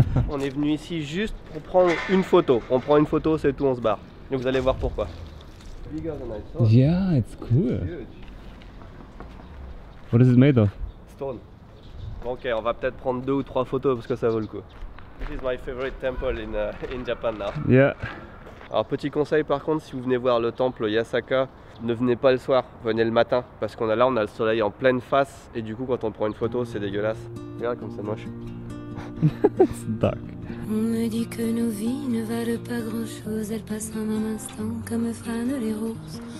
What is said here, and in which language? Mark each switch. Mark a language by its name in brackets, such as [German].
[French] On est venu ici juste pour prendre une photo. On prend une photo, c'est tout, on se barre. Et vous allez voir pourquoi. [English] Yeah, it's cool. What is it made of? Stone. [French] Ok, on va peut-être prendre 2 ou 3 photos parce que ça vaut le coup. [English] This is my favorite temple in Japan now. Yeah. [French] Alors petit conseil par contre, si vous venez voir le temple Yasaka, ne venez pas le soir, venez le matin parce qu'on a là on a le soleil en pleine face et du coup quand on prend une photo c'est dégueulasse. Regarde comme c'est moche. [English] It's dark. [French] On me dit que nos vies ne valent pas grand chose, elles passent en un instant comme fanent les roses.